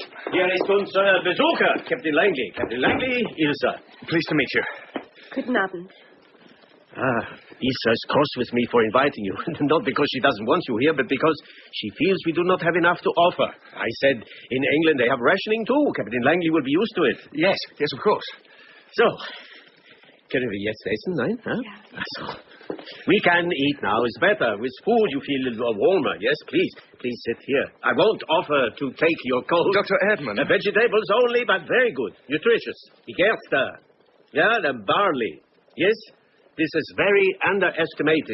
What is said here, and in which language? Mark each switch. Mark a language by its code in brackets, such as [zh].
[de] Hier ist unser Besucher, Captain Langley. Captain Langley, Ilse. [en] Pleased to meet you. [de] Guten Abend. [en] Isa is cross with me for inviting you. Not because she doesn't want you here, but because she feels we do not have enough to offer. I said, in England they have rationing too. Captain Langley will be used to it. Yes, of course. [de] So, können wir jetzt essen, nein? Huh? [en] Yeah. So, we can eat now. It's better. With food you feel a little warmer. Yes, please. Please sit here. I won't offer to take your cold. Dr. Erdmann. Vegetables only, but very good. Nutritious. [de] Die Gerste. [en] Yeah, the barley. Yes? This is very underestimated.